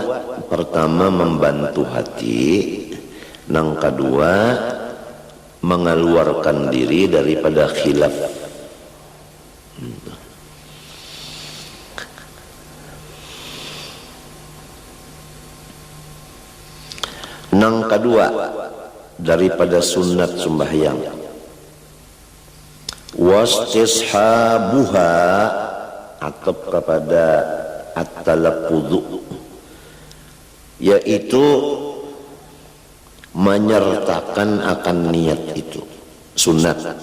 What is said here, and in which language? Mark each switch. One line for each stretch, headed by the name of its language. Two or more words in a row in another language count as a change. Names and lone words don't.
Indonesian: Pertama membantu hati, yang kedua mengeluarkan diri daripada khilaf. Yang kedua daripada sunat sembahyang, wastishabuha, atau kepada at-talaffuzu, yaitu menyertakan akan niat itu sunat.